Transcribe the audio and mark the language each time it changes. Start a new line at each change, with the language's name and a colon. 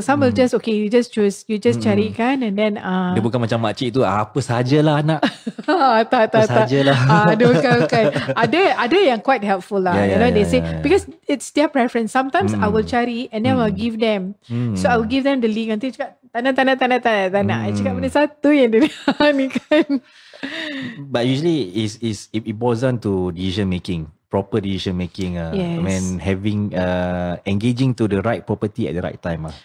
English: Some will just, okay, you just choose. You just
Malay: cari kan,
English: and then
Malay: Dia bukan macam makcik tu, apa sajalah anak. tak. Sajalah. Dia bukan. Ada yang
English: quite helpful
Malay: lah.
English: Yeah, you know, yeah, they say yeah. because it's their preference. Sometimes I will cari and then I'll give them. So I will give them the link.
Malay: Nanti cakap tak nak. I cakap benda satu yang dia ni kan.
English: But usually it boils down to decision making. Proper decision making. Yes. I mean, having engaging to the right property at the right time.